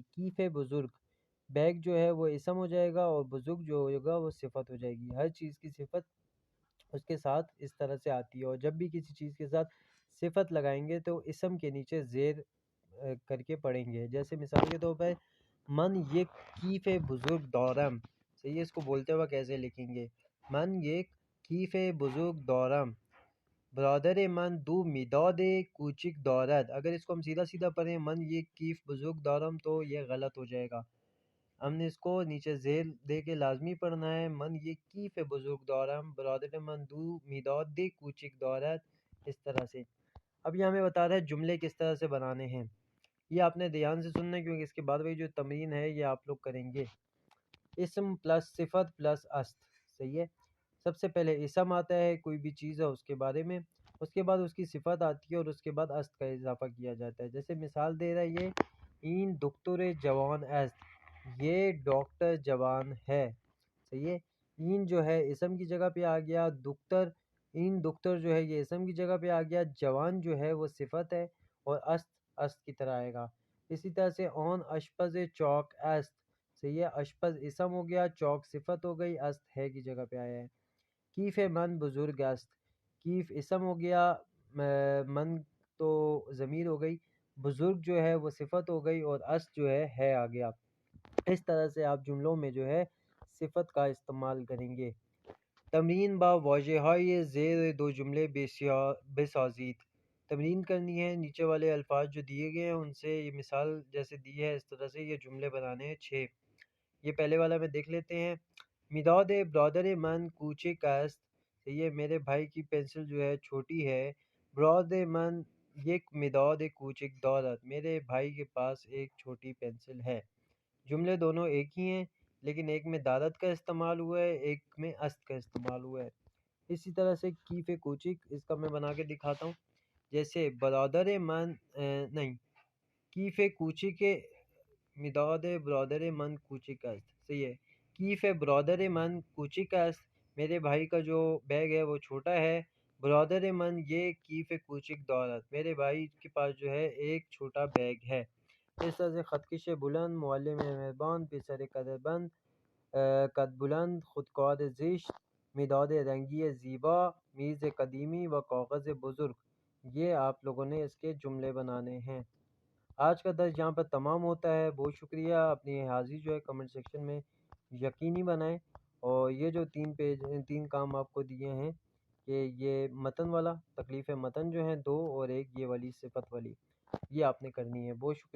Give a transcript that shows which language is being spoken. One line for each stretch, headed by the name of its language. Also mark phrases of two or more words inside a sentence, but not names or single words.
Persian: کیف بزرگ،
Urdu: بیگ جو ہے وہ اسم ہو جائے گا اور بزرگ جو ہوگا وہ صفت ہو جائے گی. ہر چیز کی صفت اس کے ساتھ اس طرح سے آتی ہے، اور جب بھی کسی چیز کے ساتھ صفت لگائیں گے تو اسم کے نیچے زیر کر کے پڑھیں گے. جیسے مثال کے طور پر
Persian: من یک کیف بزرگ دارم،
Urdu: صحیح ہے، اس کو بولتے ہوئے کیسے لکھیں گے؟
Persian: من یک کیف بزرگ دارم، برادر من دو مداد کوچک دارد.
Urdu: اگر اس کو ہم سیدھا سیدھا پڑھیں
Persian: من یک کیف بزرگ دارم
Urdu: تو یہ غلط ہو جائے گا. ہم نے اس کو نیچے زیر دے کے لازمی پڑھنا ہے.
Persian: من یک کیف بزرگ دارم، برادر من دو مداد کوچک دارد،
Urdu: اس طرح سے. اب یہ ہمیں بتا رہا ہے جملے کس طرح سے بنانے ہیں. یہ آپ نے دھیان سے سننا ہے کیونکہ اس کے بعد وہی جو تمرین ہے یہ آپ لوگ کریں گے. اسم پلس صفت پلس است، صحیح ہے. سب سے پہلے اسم آتا ہے، کوئی بھی چیز ہے اس کے بارے میں، اس کے بعد اس کی صفت آتی ہے اور اس کے بعد است کا اضافہ کیا جاتا ہے. جیسے مثال دے رہا ہے یہ
Persian: این دکتور جوان است،
Urdu: یہ ڈاکٹر جوان ہے، صحیح ہے. این جو ہے اسم کی جگہ پہ آ گیا، دکتر،
Persian: این دکتر
Urdu: جو ہے یہ اسم کی جگہ پہ آ گیا، جوان جو ہے وہ صفت ہے، اور است کی طرح آئے گا. اسی طرح سے
Persian: اون اشپز چوک است،
Urdu: صحیح ہے، اشپز اسم ہو گیا، چوک صفت ہو گئی، است ہے کی جگہ پہ آیا ہے.
Persian: کیف من بزرگ است،
Urdu: کیف اسم ہو گیا، من تو ضمیر ہو گئی، بزرگ جو ہے وہ صفت ہو گئی، اور است جو ہے آ گیا. اس طرح سے آپ جملوں میں جو ہے صفت کا استعمال کریں گے.
Persian: تمرین با واضح های زیر دو جملے بسازید.
Urdu: تمرین کرنی ہے، نیچے والے الفاظ جو دیے گئے ہیں ان سے یہ مثال جیسے دی ہے اس طرح سے یہ جملے بنانے ہیں 6. یہ پہلے والا میں دیکھ لیتے ہیں.
Persian: مداد برادر من کوچک است،
Urdu: یہ میرے بھائی کی پینسل جو ہے چھوٹی ہے.
Persian: برادر من یک مداد کوچک دارد،
Urdu: میرے بھائی کے پاس ایک چھوٹی پینسل ہے. جملے دونوں ایک ہی ہیں لیکن ایک میں دارد کا استعمال ہوا ہے، ایک میں است کا استعمال ہوا ہے. اسی طرح سے
Persian: کیف کوچک،
Urdu: اس کا میں بنا کے دکھاتا ہوں.
Persian: جیسے برادر من نہیں، کیف کوچک مداد برادر من کوچک است،
Urdu: صحیح ہے.
Persian: کیف برادر من کوچک است،
Urdu: میرے بھائی کا جو بیگ ہے وہ چھوٹا ہے.
Persian: برادر من یہ کیف کوچک دارد،
Urdu: میرے بھائی کے پاس جو ہے ایک چھوٹا بیگ ہے. اس طرح سے
Persian: خطکش بلند، معلم مہربان، پسر قدربند، قد بلند، خودکار زشت، مداد رنگی زیبا، میز قدیمی و کاغذ بزرگ.
Urdu: یہ آپ لوگوں نے اس کے جملے بنانے ہیں. آج کا درس یہاں پر تمام ہوتا ہے. بہت شکریہ. اپنی حاضری جو ہے کمنٹ سیکشن میں یقینی بنائیں. اور یہ جو 3 کام آپ کو دیے ہیں کہ یہ متن والا، تکلیف متن جو ہیں 2، اور ایک یہ والی صفت والی، یہ آپ نے کرنی ہے.